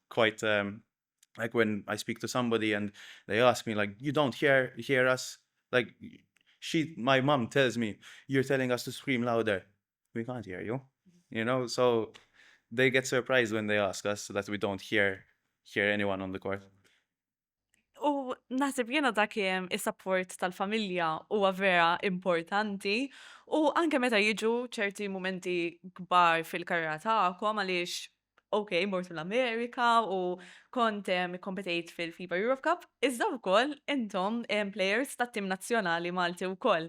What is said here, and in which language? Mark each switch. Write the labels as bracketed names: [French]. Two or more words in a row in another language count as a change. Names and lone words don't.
[English] And it's quite Like when I speak to somebody and they ask me like, you don't hear us? Like my mom tells me, you're telling us to scream louder. We can't hear you. So they get surprised when they ask us that we don't hear anyone on the court. [Maltese] U naħseb jiena dak is-support tal-familja huwa vera importanti u anke meta jiġu ċerti momenti kbar fil-karriera tagħkom għaliex mortu l-Amerika u kontem kompetejt fil-FIBA Europe Cup, iżda wkoll intom plejers tat-tim nazzjonali Malti wkoll.